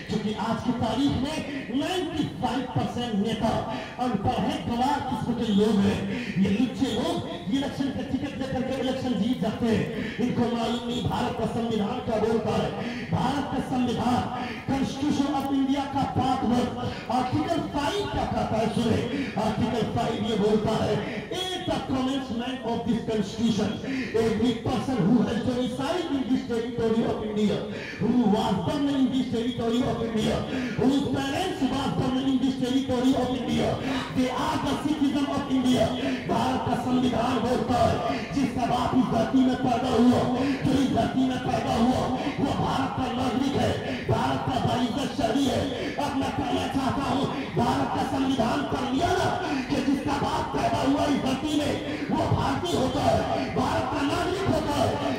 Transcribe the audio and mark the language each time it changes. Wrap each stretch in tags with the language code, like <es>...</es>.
<ur>کیونکہ آج کی تاریخ میں 95% نیتا ان پڑھ ہیں, گوار قسم کے لوگ ہیں. یہ لچے لوگ الیکشن کا ٹکٹ لے کر کے الیکشن جیت جاتے ہیں. ان کو معلوم نہیں بھارت کا سنویدھان کیا بولتا ہے. بھارت کا سنویدھان</ur> <en>constitution of India</en> <ur>کا پارٹ 1 آرٹیکل 5 کیا کہتا ہے سنیں. آرٹیکل 5 یہ بولتا ہے</ur> <en>at the commencement of this constitution every person who has domiciled in this territory of India, who was born in this territory of India, whose parents was born in this territory of India, they are the citizen of India.</en> <ur>Bharat کا سنویدھان بولتا ہے جس کا باپ اس دھرتی میں پیدا ہوا, جو اس دھرتی میں پیدا ہوا وہ بھارت کا ناگرک ہے, بھارت کا باعزت شہری ہے. اب میں کہنا چاہتا ہوں بھارت کا سنویدھان پڑھ لیا نا کہ جس کا باپ پیدا ہوا اس دھرتی میں وہ بھارتی ہوتا ہے, بھارت کا ناگرک ہوتا ہے.</ur>